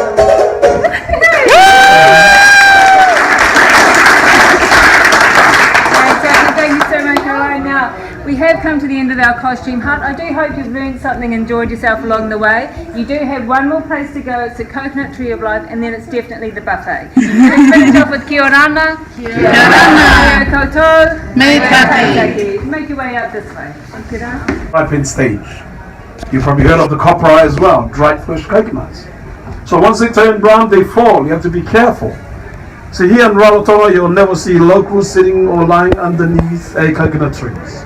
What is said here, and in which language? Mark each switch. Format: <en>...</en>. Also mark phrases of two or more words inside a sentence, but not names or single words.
<en>Thank you so much. Alright, now we have come to the end of our costume hunt. I do hope you've learned something, enjoyed yourself along the way. You do have one more place to go. It's the Coconut Tree of Life, and then it's definitely the buffet. Let's finish off with</en> <mi>Kia ora. Kia koutou. Me tahi.</mi> <en>Make your way out this way. Ripened stage. You've probably heard of the copra as well, dried fresh coconuts. So once they turn brown, they fall. You have to be careful. So here in Rarotonga, you'll never see locals sitting or lying underneath a coconut trees.</en>